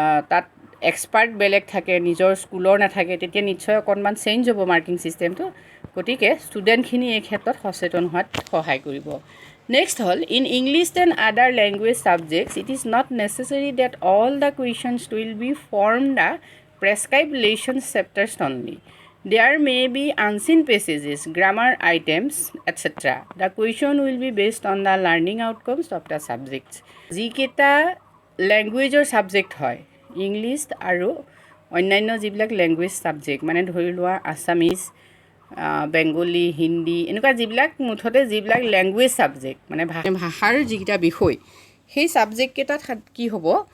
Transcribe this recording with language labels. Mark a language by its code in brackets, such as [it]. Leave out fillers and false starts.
[as] তাত এক্সপাৰ্ট বেলেগ থাকে নিজৰ স্কুলৰ নাথাকে তেতিয়া নিশ্চয় অকণমান চেঞ্জ হ'ব মাৰ্কিং ছিষ্টেমটো গতিকে ষ্টুডেণ্টখিনি এই ক্ষেত্ৰত সচেতন হোৱাত সহায় কৰিব [en] Next হ'ল in English and other language subjects it is not necessary that all the questions will be from the prescribed lessons chapters only. There may be unseen passages, grammar items, etc. The question will be based on the learning outcomes of the subjects. [as] যিকেইটা লেংগুৱেজৰ subject হয় English আৰু অন্যান্য যিবিলাক language subject মানে ধৰি লোৱা Assamese Bengali Hindi এনেকুৱা যিবিলাক মুঠতে যিবিলাক লেংগুৱেজ ছাবজেক্ট মানে ভাষাৰ যিকেইটা বিষয় সেই ছাবজেক্টকেইটাত কি হ'ব